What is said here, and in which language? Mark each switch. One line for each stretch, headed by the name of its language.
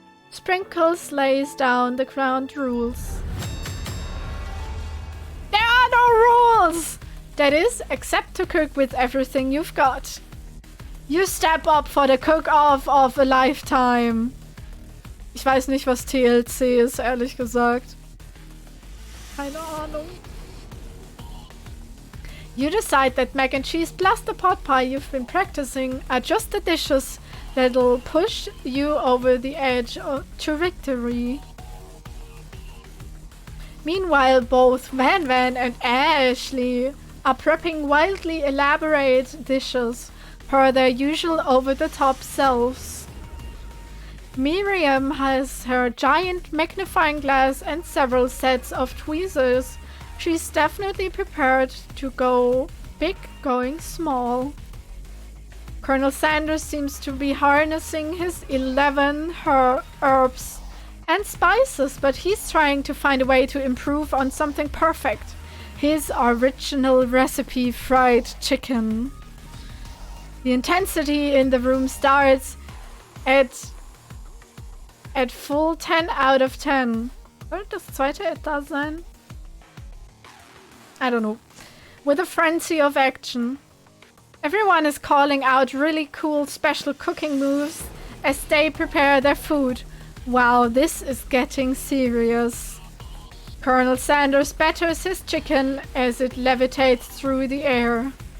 English: Sprinkles lays down the ground rules. There are no rules! That is, except to cook with everything you've got. You step up for the cook-off of a lifetime.
German: Ich weiß nicht, was TLC ist, ehrlich gesagt. Keine Ahnung.
English: You decide that mac and cheese plus the pot pie you've been practicing are just the dishes that'll push you over the edge to victory. Meanwhile, both Van and Ashley are prepping wildly elaborate dishes per their usual over-the-top selves. Miriam has her giant magnifying glass and several sets of tweezers. She's definitely prepared to go big, going small. Colonel Sanders seems to be harnessing his 11 herbs and spices, but he's trying to find a way to improve on something perfect. His original recipe fried chicken. The intensity in the room starts at full 10 out of 10.
German: Wird das zweite etwa sein?
English: I don't know. With a frenzy of action. Everyone is calling out really cool special cooking moves as they prepare their food. Wow, this is getting serious. Colonel Sanders batters his chicken as it levitates through the air.